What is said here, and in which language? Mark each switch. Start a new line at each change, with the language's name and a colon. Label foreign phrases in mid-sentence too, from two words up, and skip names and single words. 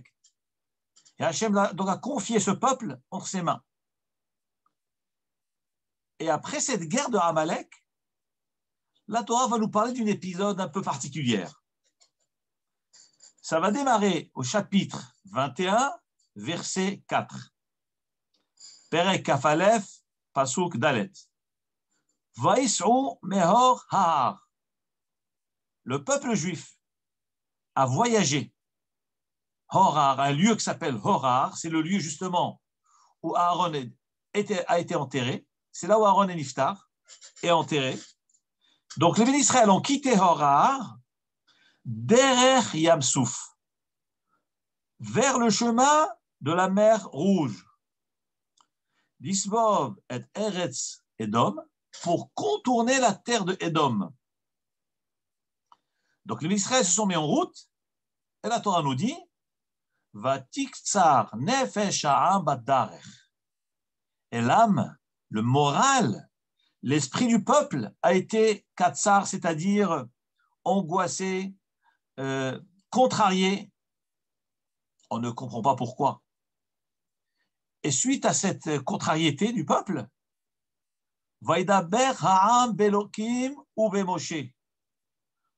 French: Et Hachem donc a confié ce peuple entre ses mains. Et après cette guerre de Amalek, la Torah va nous parler d'un épisode un peu particulier. Ça va démarrer au chapitre 21, verset 4.
Hebrew: פרק כ"א, פסוק ד. ויסעו מהר ההר.
French: Le peuple juif a voyagé. Horar, un lieu qui s'appelle Horar, c'est le lieu justement où Aaron a été enterré. C'est là où Aaron et Niftar est enterré. Donc les Bénis Israël ont quitté Horar derrière Yamsouf, vers le chemin de la mer Rouge.
Hebrew: לסבוב את ארץ אדום,
French: pour contourner la terre de Edom. Donc les Israël se sont mis en route, et la Torah nous dit
Hebrew: ותקצר נפש העם בדרך.
French: Et l'âme, le moral, l'esprit du peuple a été katsar, c'est-à-dire angoissé, contrarié. On ne comprend pas pourquoi. Et suite à cette contrariété du peuple,
Hebrew: וידבר העם באלוהים ובמשה.